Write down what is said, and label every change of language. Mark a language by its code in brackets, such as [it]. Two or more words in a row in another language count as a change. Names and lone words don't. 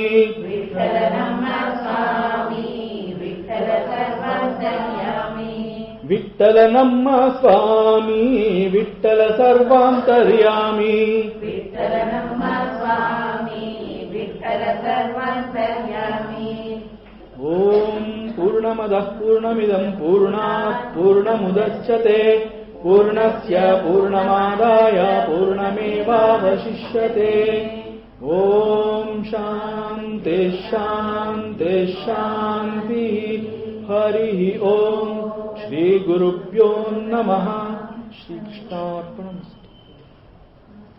[kn] ವಿಠಲ ನಮ್ಮ ಸ್ವಾಮಿ ವಿಠಲ ಸರ್ವಾಂತರ್ಯಾಮಿ ವಿಠಲ ನಮ್ಮ ಸ್ವಾಮಿ ವಿಠಲ ಸರ್ವಾಂತರ್ಯಾಮಿ ವಿಠಲ ನಮ್ಮ ಸ್ವಾಮಿ ವಿಠಲ ಸರ್ವಾಂತರ್ಯಾಮಿ [sa] ಓಂ ಪೂರ್ಣಮದಃ ಪೂರ್ಣಮಿದಂ ಪೂರ್ಣಾತ್ ಪೂರ್ಣಮುದಚ್ಯತೆ ಪೂರ್ಣಸ್ಯ ಪೂರ್ಣಮಾದಾಯ ಪೂರ್ಣಮೇವಾವಶಿಷ್ಯತೆ ಓಂ ಶಾಂತಿ ಶಾಂತಿ ಶಾಂತಿ ಹರಿ ಓಂ ಶ್ರೀ ಗುರುಭ್ಯೋ ನಮಃ ಶ್ರೀ ಕೃಷ್ಣಾರ್ಪಣಮಸ್ತು.